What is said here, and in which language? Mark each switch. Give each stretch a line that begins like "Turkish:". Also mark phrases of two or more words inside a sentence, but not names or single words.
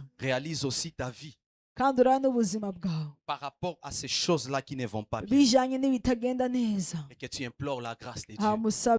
French: Réalise aussi ta vie
Kinyarwanda: kandi uraho n'ubuzima bwawe
French: par rapport à ces choses-là qui ne vont pas bien.
Kinyarwanda: bijanye n'ibitagenda neza
French: Et que tu implores la grâce de Dieu.
Kinyarwanda: hamusaba